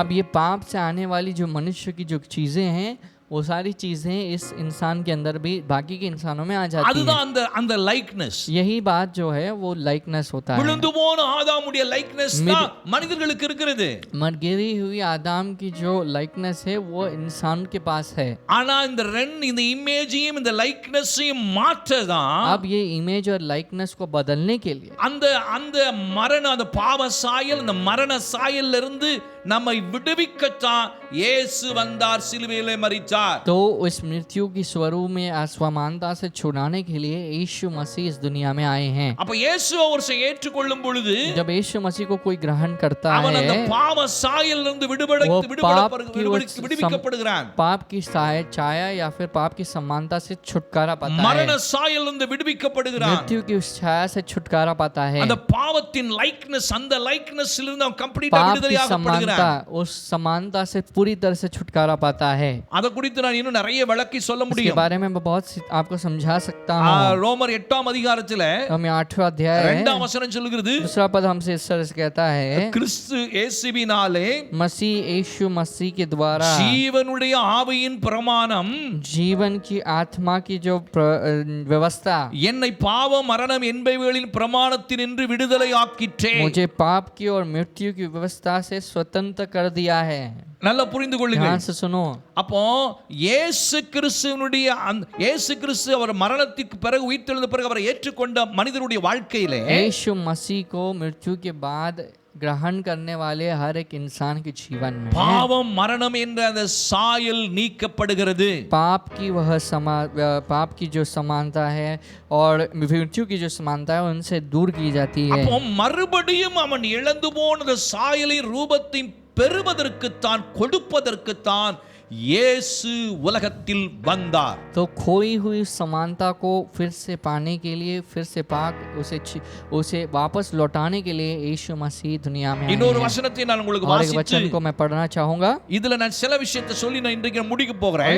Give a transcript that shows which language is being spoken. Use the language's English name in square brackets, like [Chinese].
[Hindi] अब ये पाप से आने वाली जो मनुष्य की जो चीजें हैं, वो सारी चीजें इस इंसान के अंदर भी बाकी के इंसानों में आ जाती हैं। [Tamil] அதுதான் அந்த லைக்னஸ். [Hindi] यही बात जो है वो लाइकनेस होता है। [Tamil] விழுந்து போன ஆதாமுடைய லைக்னஸ் தான் மனிதர்களுக்கு இருக்கிறது. [Hindi] गिरी हुई आदम की जो लाइकनेस है वो इंसान के पास है। [Tamil] ஆனா இந்த இமேஜையும் இந்த லைக்னஸையும் மாற்றதான், [Hindi] अब ये इमेज और लाइकनेस को बदलने के लिए [Tamil] அந்த மரண அந்த பாவ சாயல், அந்த மரண சாயல்ல இருந்து நம்மை விடுவிக்கத்தான் இயேசு வந்தார், சிலுவையிலே மரித்தார். [Hindi] तो उस मृत्यु की स्वरूप में असमानता से छुड़ाने के लिए यीशु मसीह इस दुनिया में आए हैं। [Tamil] அப்ப இயேசு அவரை ஏற்றுக்கொள்ளும் பொழுது [Hindi] जब यीशु मसीह को कोई ग्रहण करता [Tamil] அவன் அந்த [Hindi] है, [Tamil] பாவ சாயலில் இருந்து விடுவிக்கப்படுகிறான். [Hindi] पाप की छाया या फिर पाप की समानता से छुटकारा पाता [Tamil] மரண [Hindi] है, [Tamil] சாயலில் இருந்து விடுவிக்கப்படுகிறான். [Hindi] मृत्यु की उस छाया से छुटकारा पाता है। [Tamil] அந்த பாவத்தின் லைக்னஸ், அந்த லைக்னஸ்ல இருந்து அவன் கம்ப்ளீட்டா [Hindi] पाप की [Tamil] விடுதலையாகப்படுகிறான். [Hindi] समानता उस समानता से पूरी तरह से छुटकारा पाता है। [Tamil] அதை குறித்து நான் இன்னும் நிறைய விளக்கி சொல்ல [Hindi] इसके [Tamil] முடியும். [Hindi] बारे में मैं बहुत आपको समझा सकता हूँ। [Tamil] ரோமர் 8ஆம் அதிகாரத்திலே [Hindi] हम 8वां अध्याय [Tamil] 2ஆம் வசனம் சொல்லுகிறது, [Hindi] दूसरा पद हमसे इस तरह से कहता है, [Tamil] கிறிஸ்து இயேசுவினாலே [Hindi] मसीह यीशु मसीह के द्वारा [Tamil] ஜீவனுடைய ஆவியின் பிரமாணம் [Hindi] जीवन की आत्मा की जो व्यवस्था [Tamil] என்னை பாவ மரணம் என்பவைகளின் பிரமாணத்தினின்று விடுதலை ஆக்கிற்றே. [Hindi] मुझे पाप की और मृत्यु की व्यवस्था से स्वतंत्र कर दिया है। [Tamil] நல்லா புரிந்து கொள்ளுங்கள். [Hindi] ध्यान से सुनो। [Tamil] அப்போ இயேசு கிறிஸ்து அவர் மரணத்திற்கு பிறகு உயிர்த்தெழுந்த பிறகு அவரை ஏற்றுக்கொண்ட மனிதனுடைய வாழ்க்கையிலே [Hindi] यीशु मसीह को मृत्यु के बाद ग्रहण करने वाले हर एक इंसान के जीवन में [Tamil] பாவம் மரணம் என்ற அந்த சாயல் நீக்கப்படுகிறது. [Hindi] पाप की जो समानता है और मृत्यु की जो समानता है उनसे दूर की जाती है। [Tamil] அப்போ மறுபடியும் அவன் இழந்து போன சாயலை ரூபத்தை பெறுவதற்குத்தான் கொடுப்பதற்குத்தான் இயேசு உலகத்தில் வந்தார். [Hindi] तो खोई हुई समानता को फिर से पाने के लिए, फिर से उसे वापस लौटाने के लिए यीशु मसीह दुनिया में [Tamil] இன்னொரு வசனத்தை நான் உங்களுக்கு [Hindi] और एक [Tamil] வாசித்து [Hindi] वचन को मैं पढ़ना चाहूंगा। [Tamil] இதுல நான் சில விஷயத்தை சொல்லி நான் இன்றைக்கு முடிக்க போகிறேன்.